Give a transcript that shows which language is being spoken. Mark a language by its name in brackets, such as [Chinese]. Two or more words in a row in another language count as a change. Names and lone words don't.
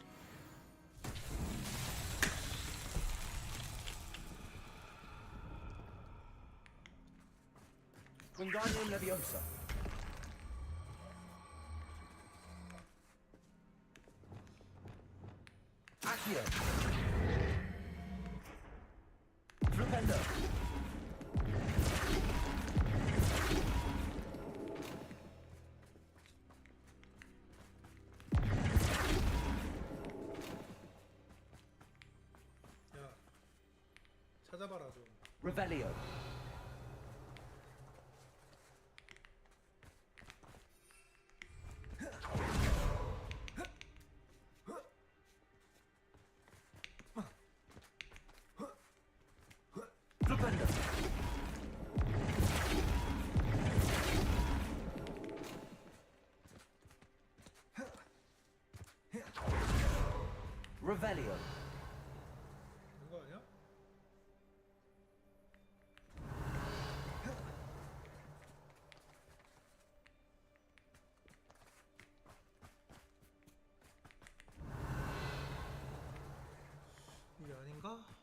[English] Wingardium Leviosa! Accio! Flipendo! [Korean] 야, 찾아봐라 좀. [English] Revelio! Flipendo! Revelio! [Korean] 된 거 아니야? 이게 아닌가?